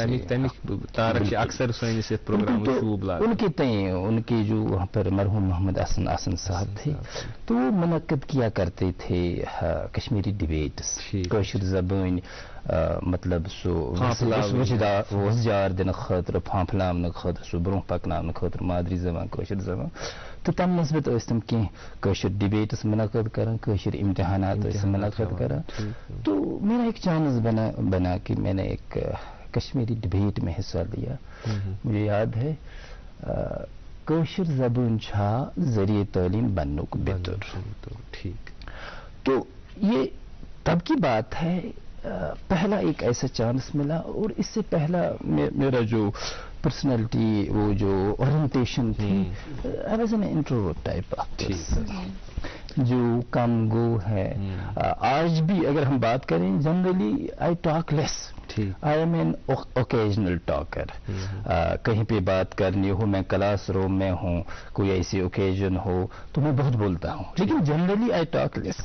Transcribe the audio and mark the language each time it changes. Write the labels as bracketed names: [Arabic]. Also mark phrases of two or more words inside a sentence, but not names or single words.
[Urdu] تارک اکثر پروگرام ان کے طے، ان کے جو وہاں پر مرحوم محمد آسن صاحب تھے، تو وہ منعقد کیا کرتے تھے کشمیری ڈبیٹس، کشمیر زبان، مطلب [Kashmiri] सो वज़जार दिन खतर फांफलाम खतर सो ब्रोह पकनाम खतर [Urdu] مادری زبان کشمیر زبان. [Kashmiri] तो तम नस्बत तम कह कश्मीर डिबेट्स मुनक्किद कर, कश्मीर इम्तिहानात मुनक्किद कर। [Urdu] تو میرا ایک چانس بنا کہ میں نے ایک کشمیری ڈبیٹ میں حصہ لیا. مجھے یاد ہے [Kashmiri] کوشر زبان چھا ذریعہ تعلیم بننک بہتر. [Urdu] ٹھیک. تو یہ تب کی بات ہے, پہلا ایک ایسا چانس ملا, اور اس سے پہلا میرا جو پرسنالٹی, وہ جو اورینٹیشن تھی, [English] I was an introvert type of person, [Urdu] جو کم گو ہے. آج بھی اگر ہم بات کریں, [English] generally I talk less, I am an occasional talker. [Urdu] کہیں پہ بات کرنی ہو, میں کلاس روم میں ہوں, کوئی ایسی اوکیجن ہو تو میں بہت بولتا ہوں, لیکن [English] generally I talk less.